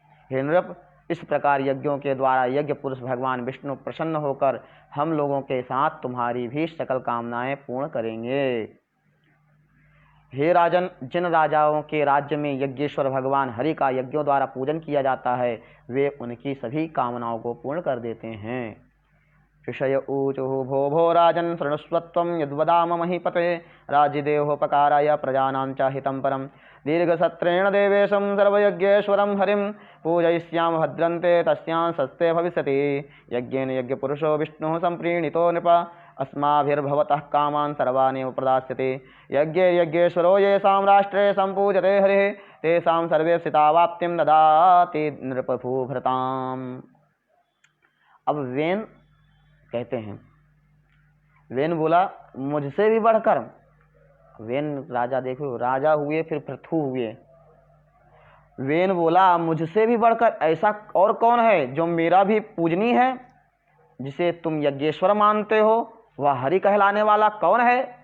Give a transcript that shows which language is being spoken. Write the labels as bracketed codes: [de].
[hi] हे नृप, इस प्रकार यज्ञों के द्वारा यज्ञ पुरुष भगवान विष्णु प्रसन्न होकर हम लोगों के साथ तुम्हारी भी सकल कामनाएं पूर्ण करेंगे। हे राजन, जिन राजाओं के राज्य में यज्ञेश्वर भगवान हरि का यज्ञों द्वारा पूजन किया जाता है, वे उनकी सभी कामनाओं को पूर्ण कर देते हैं। [sa] ऋषय ऊचुः भो भो राजन् शृणुष्वत्वं यद्वदाम महीपते, राज्यदेहोपकाराय प्रजानां च हितं परं, दीर्घसत्रेण देवेशं सर्वयज्ञेश्वरं हरिं पूजयिष्यामः भद्रन्ते तस्यां सस्ते भविष्यति। यज्ञेन यज्ञपुरुषो विष्णुः सम्प्रीणितो नृप, अस्माभिर्भवतः कामान् सर्वानेव प्रदास्यते। यज्ञे यज्ञेश्वरो येषां राष्ट्रे सम्पूजते हरिः, तेषां सर्वे सितावाप्तिं ददाति नृपभूभृताम्। [hi] अब वेन कहते हैं, वेन बोला, मुझसे भी बढ़कर। वेन राजा, देखो राजा हुए फिर पृथु हुए। वेन बोला, मुझसे भी बढ़कर ऐसा और कौन है जो मेरा भी पूजनी है, जिसे तुम यज्ञेश्वर मानते हो, वह हरि कहलाने वाला कौन है?